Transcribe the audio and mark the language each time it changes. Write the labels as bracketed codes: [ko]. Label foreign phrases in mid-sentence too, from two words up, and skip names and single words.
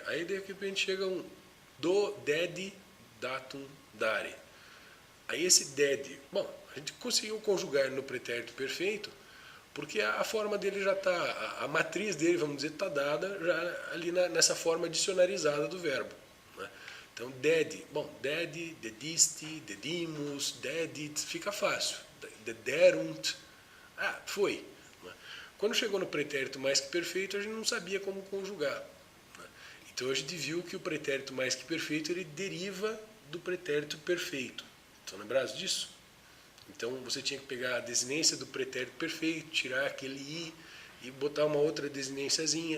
[pt] Aí de repente chega um [la] do dedi datum dare. [pt] Aí esse dedi, bom, a gente conseguiu conjugar no pretérito perfeito, porque a forma dele já está, a matriz dele, vamos dizer, está dada já ali nessa forma dicionarizada do verbo. Né? Então, dedi, bom, [la] dedi, dediste, dedimus, dedit, [pt] fica fácil. Dederunt, foi. Quando chegou no pretérito mais que perfeito, a gente não sabia como conjugar. Então a gente viu que o pretérito mais que perfeito ele deriva do pretérito perfeito. Estão lembrados disso? Então você tinha que pegar a desinência do pretérito perfeito, tirar aquele i e botar uma outra desinênciazinha.